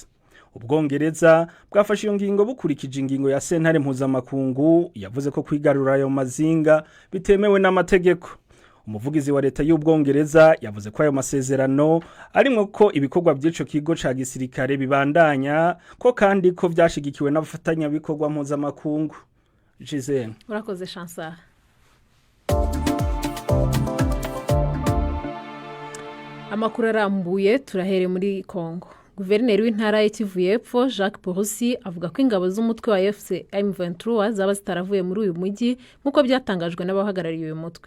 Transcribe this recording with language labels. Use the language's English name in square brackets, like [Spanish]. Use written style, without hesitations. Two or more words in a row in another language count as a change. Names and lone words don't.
[Rundi] Ubwongereza bwafashe iyo ngingo bukurikije ingingo ya sentare mpuzamakungu yavuze ko kwigarura ayo mazinga bitemewe n'amategeko. Umuvugizi wa leta y'Ubwongereza yavuze ko ayo masezerano arimwo ko ibikorwa by'ico kigo ca gisirikare bibandanya ko kandi ko vyashigikiwe n'abafatanya bikorwa mpuzamakungu. Gisele, urakoze Chancellor. Amakuru arambuye turahere muri Kongo. Guverineri w'intara ya Kivu y'Epfo Jacques Purusi avuga ko ingabo z'umutwe wa FCM 23 zaba zitaravuye muri uyu mujyi nk'uko byatangajwe n'abahagarariye uyu mutwe.